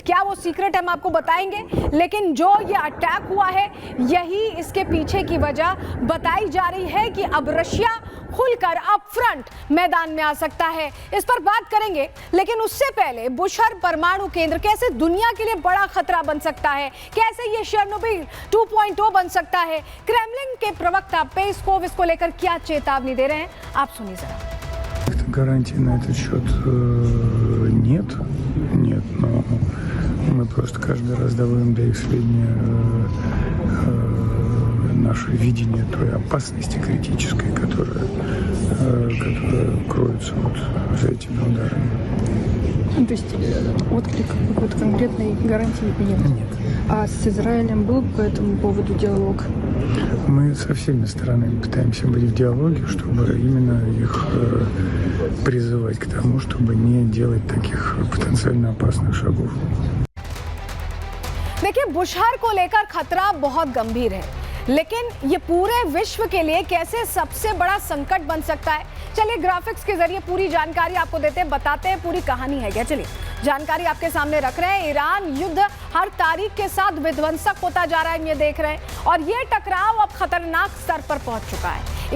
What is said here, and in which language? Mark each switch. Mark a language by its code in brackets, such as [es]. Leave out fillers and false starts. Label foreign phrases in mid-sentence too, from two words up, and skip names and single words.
[hi] क्या वो सीक्रेट हम आपको बताएंगे, लेकिन जो ये अटैक हुआ है, यही इसके पीछे की वजह बताई जा रही है कि अब रशिया खुलकर [en] up front [hi] मैदान में आ सकता है। इस पर बात करेंगे, लेकिन उससे पहले बुशर परमाणु केंद्र कैसे दुनिया के लिए बड़ा खतरा बन सकता है, कैसे ये चेर्नोबिल 2.0 बन सकता है। क्रेमलिन के प्रवक्ता पेस्कोव इसको लेकर क्या चेतावनी दे रहे हैं, आप सुनिए जरा। [ru] Гарантий на этот счет нет, но мы просто каждый раз доводим до их сведения наше видение той опасности критической, которая кроется вот за этими ударами. То есть отклик какой-то конкретной гарантии нет? Нет. А с Израилем был по этому поводу диалог? Мы со всеми сторонами пытаемся быть в диалоге, чтобы именно их призывать к тому, чтобы не делать таких потенциально опасных шагов. [hi] देखिए, बुशहर को लेकर खतरा बहुत गंभीर है, लेकिन ये पूरे विश्व के लिए कैसे सबसे बड़ा संकट बन सकता है। चलिए ग्राफिक्स के जरिए पूरी जानकारी आपको देते हैं, बताते हैं पूरी कहानी है क्या। चलिए जानकारी आपके सामने रख रहे हैं। ईरान युद्ध हर तारीख के साथ विध्वंसक होता जा रहा है, ये देख रहे हैं, और ये टकराव अब खतरनाक स्तर पर पहुंच चुका है।